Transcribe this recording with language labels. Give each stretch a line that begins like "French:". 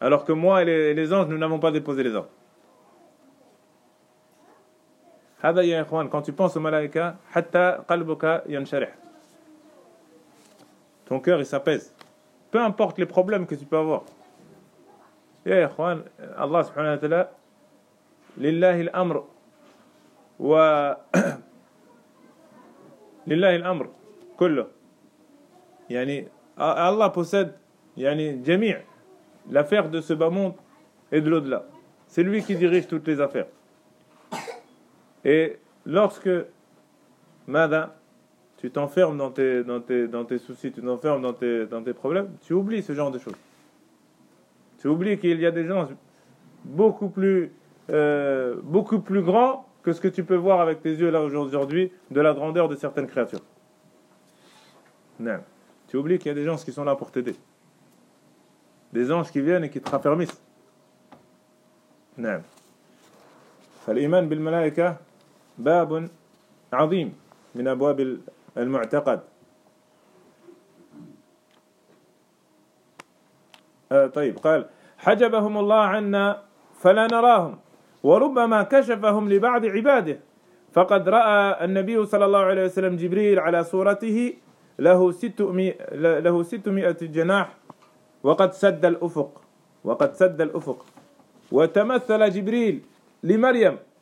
French: Alors que moi et les anges, nous n'avons pas déposé les armes.
Arabic: هذا يا إخوان،
French: quand tu penses aux malaïka,
Arabic: حتى قلبك ينشرح.
French: Ton cœur il s'apaise. Peu importe les problèmes que tu peux avoir.
Arabic: يا إخوان، الله سبحانه وتعالى لله الأمر و لله الأمر كله. يعني الله
French: possède
Arabic: يعني جميع
French: l'affaire de ce bas monde et de l'au-delà. C'est lui qui dirige toutes les affaires. Et lorsque, Mada, tu t'enfermes dans tes soucis, tu t'enfermes dans tes problèmes, tu oublies ce genre de choses. Tu oublies qu'il y a des gens beaucoup plus grands que ce que tu peux voir avec tes yeux là aujourd'hui de la grandeur de certaines créatures. Non. Tu oublies qu'il y a des anges qui sont là pour t'aider. Des anges qui viennent et qui te raffermissent. Non.
Arabic: فالإيمان بالملائكة باب عظيم من أبواب المعتقد. طيب قال حجبهم الله عنا فلا نراهم وربما كشفهم لبعض عباده فقد رأى النبي صلى الله عليه وسلم جبريل على صورته له 600 جناح وقد سد الأفق وتمثل جبريل لمريم